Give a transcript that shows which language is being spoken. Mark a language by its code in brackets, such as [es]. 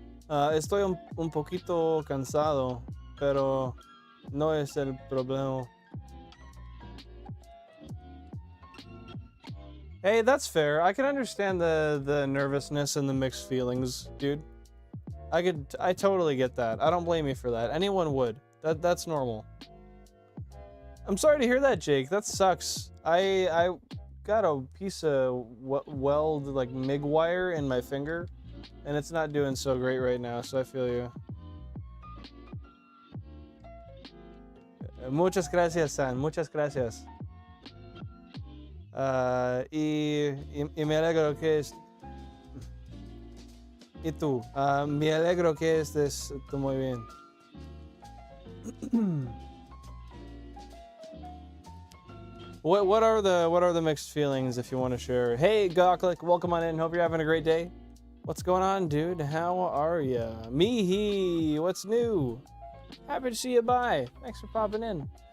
[es] Estoy un poquito cansado, pero no es el problema. [en] Hey, that's fair. I can understand the nervousness and the mixed feelings, dude. I totally get that. I don't blame you for that. Anyone would. That's normal. I'm sorry to hear that, Jake. That sucks. I got a piece of weld, like MIG wire in my finger, and it's not doing so great right now, so I feel you. [es] Muchas gracias, San. Muchas gracias. Y me alegro que es... ¿Y tú? Me alegro que estés tú muy bien. [en] What are the mixed feelings, if you want to share? Hey, Gawklick, welcome on in. Hope you're having a great day. What's going on, dude? How are ya? Mihi, what's new? Happy to see you. Bye. Thanks for popping in.